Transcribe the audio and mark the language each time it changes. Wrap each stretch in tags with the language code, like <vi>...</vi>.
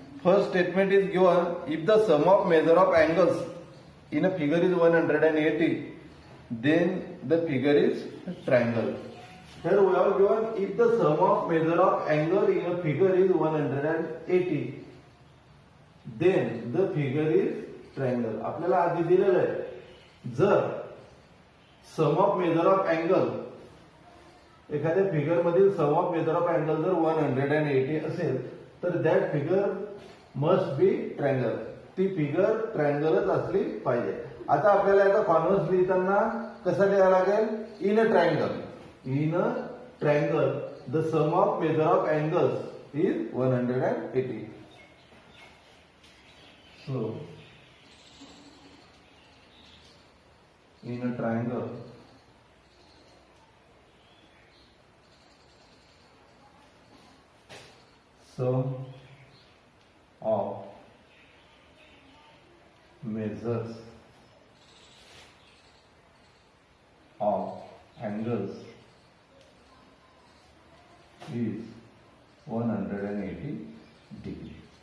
<en>First statement is given, if the sum of measure of angles in a figure is 180, then the figure is a triangle. Here we have given, if the sum of measure of angle in a figure is 180, then the figure is triangle.</en> <mr>आपल्याला आधी दिलेलं आहे, जर</mr> <en>sum of measure of angle</en> <mr>एखाद्या figure मधील</mr> <en>sum of measure of angle जर 180</en> <mr>असेल तर</mr> <en>That figure must be triangle.</en> <mr>ती फिगर ट्रायंगलच असली पाहिजे. आता आपल्याला याचा कॉन्व्हर्स लिहिताना कसं लिहावं लागेल,</mr> <en>In a triangle. In a triangle the sum of measure of angles is 180. So, in a triangle, sum of measures of angles is 180 degree.</en>